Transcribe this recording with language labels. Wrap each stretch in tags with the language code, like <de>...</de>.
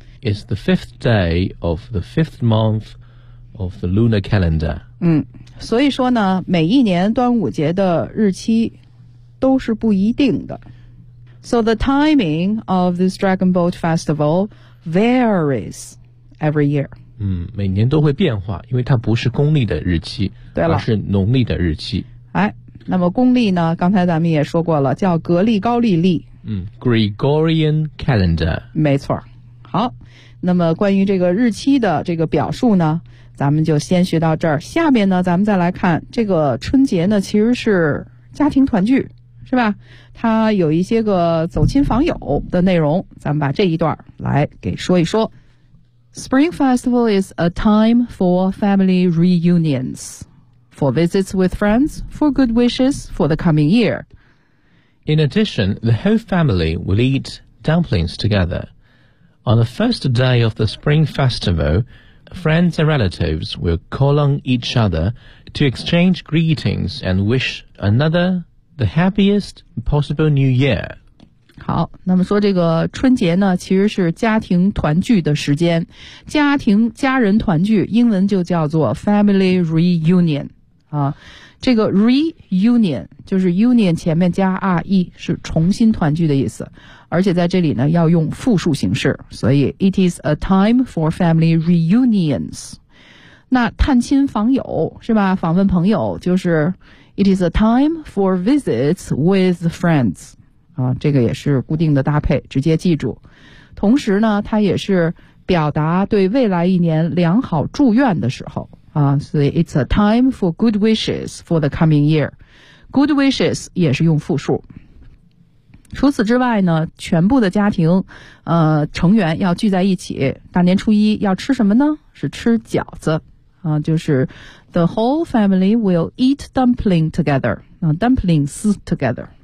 <en>Is the fifth day of the fifth month of the lunar calendar.</en> <zh>嗯，所以说呢，每一年端午节的日期都是不一定的。</zh> <en>So the timing of this Dragon Boat Festival varies every year.</en> <zh>每年都会变化，因为它不是公历的日期，对了，而是农历的日期。哎，那么公历呢，刚才咱们也说过了，叫格力高利历。</zh> <en>Gregorian Calendar.</en> <zh>没错。好，那么关于这个日期的这个表述呢，咱们就先学到这儿。下面呢，咱们再来看这个春节呢，其实是家庭团聚。是吧，他有一些个走亲访友的内容，咱们把这一段来给说一说。</zh> <en>Spring Festival is a time for family reunions, for visits with friends, for good wishes for the coming year. In addition, the whole family will eat dumplings together. On the first day of the Spring Festival, friends and relatives will call on each other to exchange greetings and wish anotherThe happiest possible New Year.</en> <zh>好，那么说这个春节呢，其实是家庭团聚的时间，家庭家人团聚，英文就叫做 Family Reunion 啊。这个 Reunion 就是 Union 前面加 RE， 是重新团聚的意思，而且在这里呢要用复数形式，所以</zh> <en>It is a time for family reunions.</en> <zh>那探亲访友是吧？访问朋友就是。</zh> <en>It is a time for visits with friends.</en> <zh>啊，这个也是固定的搭配，直接记住。同时呢，它也是表达对未来一年良好祝愿的时候。啊，所以</zh> <en>it's a time for good wishes for the coming year.</en> <zh>Good wishes 也是用复数。除此之外呢，全部的家庭成员要聚在一起，大年初一要吃什么呢？是吃饺子。啊，就是</zh> <en>The whole family will eat dumpling together. Dumplings together.</en>